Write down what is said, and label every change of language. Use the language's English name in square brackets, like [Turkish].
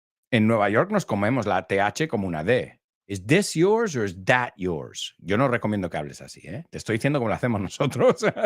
[Spanish] En Nueva York nos comemos la TH como una D. [English] Is this yours or is that yours? [Spanish] Yo no recomiendo que hables así, ¿eh? Te estoy diciendo como lo hacemos nosotros.